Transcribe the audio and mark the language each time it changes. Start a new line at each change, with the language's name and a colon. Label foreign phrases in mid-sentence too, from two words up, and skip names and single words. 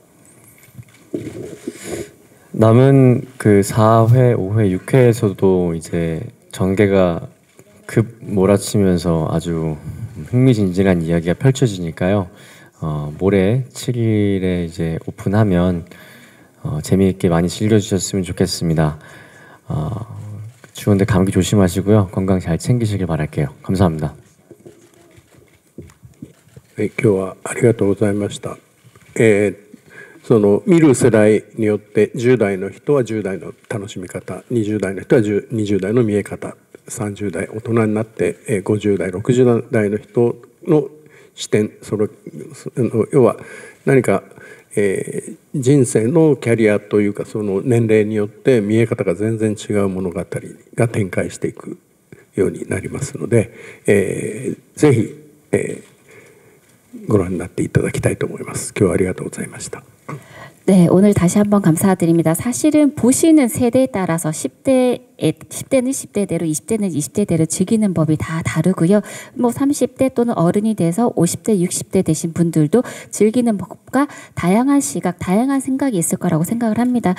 Korean: 남은 그 4회, 5회, 6회에서도 이제 전개가 급 몰아치면서 아주 흥미진진한 이야기가 펼쳐지니까요. 모레 7일에 이제 오픈하면 재미있게 많이 즐겨주셨으면 좋겠습니다. 추운데 감기 조심하시고요. 건강 잘 챙기시길 바랄게요. 감사합니다.
Japanese: 今日はありがとうございました。その見る世代によって10代の人は10代の楽しみ方、20代の人は20 代の見え方、30代大人になって50代60代の人の視点、要は何か人生のキャリアというかその年齢によって見え方が全然違う物語が展開していくようになりますので、ぜひ、ご覧になっていただきたいと思います。今日はありがとうございました。
Korean: 네, 오늘 다시 한번 감사드립니다. 사실은 보시는 세대에 따라서 10대는 10대대로, 20대는 20대대로 즐기는 법이 다 다르고요. 뭐 30대 또는 어른이 돼서 50대, 60대 되신 분들도 즐기는 법과 다양한 시각, 다양한 생각이 있을 거라고 생각을 합니다.